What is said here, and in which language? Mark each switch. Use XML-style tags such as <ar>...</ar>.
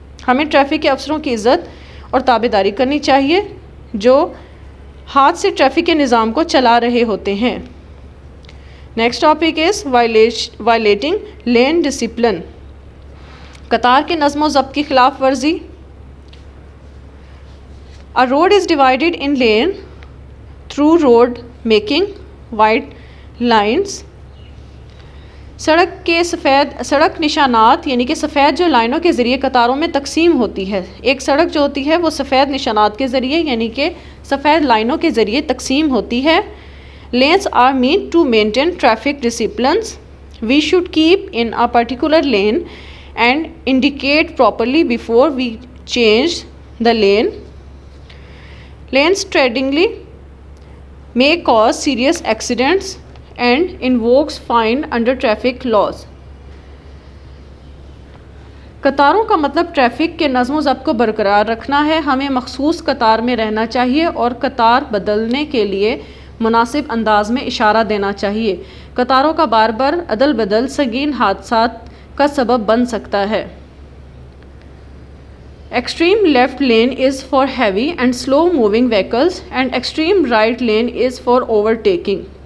<ur>ہمیں ٹریفک کے افسروں کی عزت اور تابعداری کرنی چاہیے جو ہاتھ سے ٹریفک کے نظام کو چلا رہے ہوتے ہیں.</ur> <en>Next topic is violating lane discipline.</en> <ur>قطار کے نظم و ضبط کی خلاف ورزی.</ur> <en>A road is divided in lane through road making white lines.</en> <ur>سڑک نشانات یعنی کہ سفید جو لائنوں کے ذریعے قطاروں میں تقسیم ہوتی ہے. ایک سڑک جو ہوتی ہے وہ سفید نشانات کے ذریعے یعنی کہ سفید لائنوں کے ذریعے تقسیم ہوتی ہے.</ur> <en>Lanes are meant to maintain traffic disciplines. We should keep in a particular lane and indicate properly before we change the lane. Lane straddling may cause serious accidents and invokes fine under traffic laws.</en> <ur>قطاروں کا مطلب traffic کے نظم و ضبط کو برقرار رکھنا ہے. ہمیں مخصوص قطار میں رہنا چاہیے اور قطار بدلنے کے لیے مناسب انداز میں اشارہ دینا چاہیے. قطاروں کا بار بار عدل بدل سنگین حادثات کا سبب بن سکتا ہے.</ur> <en>Extreme left lane is for heavy and slow moving vehicles and extreme right lane is for overtaking.</en>